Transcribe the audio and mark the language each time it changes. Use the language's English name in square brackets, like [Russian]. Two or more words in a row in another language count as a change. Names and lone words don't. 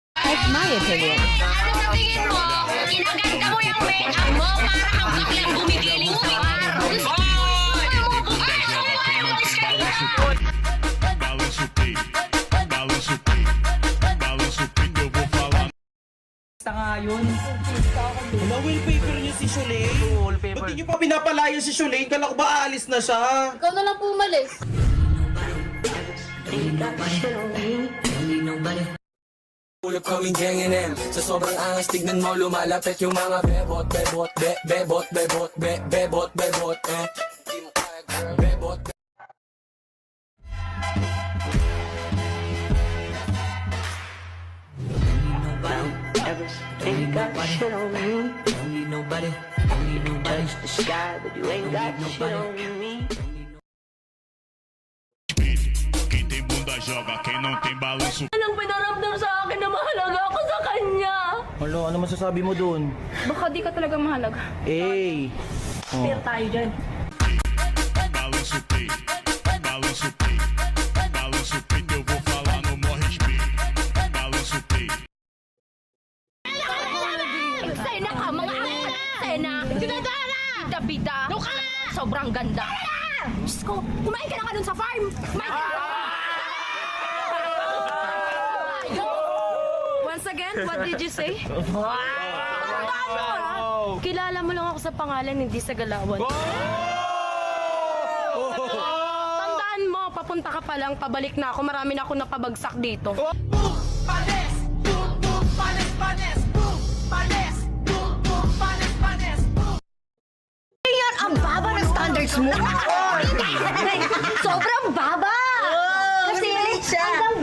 [English] That's my opinion. [Filipino] Ano sa tingin mo? Ginaganda mo yung make-up mo para kang baklang gumigiling sa bar. [Portuguese] Balanço o peito, balanço o peito, balanço o peito, eu vou falar. [Filipino] Basta nga yun. Wala, wallpaper niyo si Shulay. Ba't di niyo pa pinapalayo si Shulay? Kala ko ba aalis na siya? Ikaw na lang po umalis. Ulap kaming gang and Sa sobrang angas tignan mo lumalapit yung mga bebot Bebot, bebot, bebot, bebot, bebot Di mo kaya girl, bebot [English] Ain't got shit on me. Don't need nobody. Don't need nobody. Touch the sky, but you ain't got shit on me. [Portuguese] Quem tem bunda joga, quem não tem balanço. [Filipino] Anong pinaramdam sa akin na mahalaga ako sa kanya? Ano masasabi mo dun? Baka di ka talaga mahalaga. Eh. Fair tayo dyan. [Portuguese] Balanço o peito, balanço o peito, balanço o peito, eu vou falar no maior respeito. Balanço o peito. [Filipino] Sena ka, mga anak! Sena! Sinadara! Bida-bida! Luka! Sobrang ganda! Diyos ko, kumain ka na ka dun sa farm! Kumain ka na! [English] Once again, what did you say? [Filipino] Tandaan mo ha? Kilala mo lang ako sa pangalan, hindi sa galawan. Tandaan mo, papunta ka pa lang, pabalik na ako. Marami na ako napabagsak dito. Panes! Boom, boom, panes, panes! Boom! Panes! Boom, boom, panes, panes! Boom! Yan, ang baba ng standards mo. Sobrang baba. Kasi ang